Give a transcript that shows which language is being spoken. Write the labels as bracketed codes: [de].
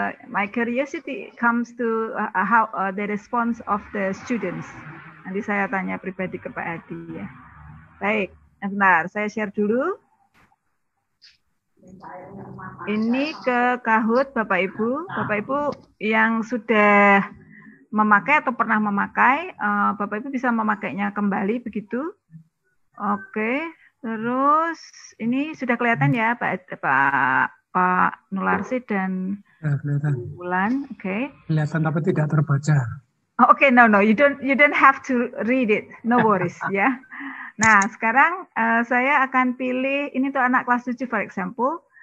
[en] My curiosity comes to how the response of the students. [id] Nanti saya tanya pribadi ke Pak Hadi ya. Baik, bentar, saya share dulu. Ini ke Kahoot Bapak Ibu. Bapak Ibu yang sudah memakai atau pernah memakai, Bapak Ibu bisa memakainya kembali begitu. Oke, terus ini sudah kelihatan ya Pak Nularsi dan Bulan. Oke. Kelihatan tapi tidak terbaca. [en] Oke, no, you don't have to read it, no worries ya. [id] Nah, sekarang saya akan pilih ini tuh anak kelas 7 [en] for example.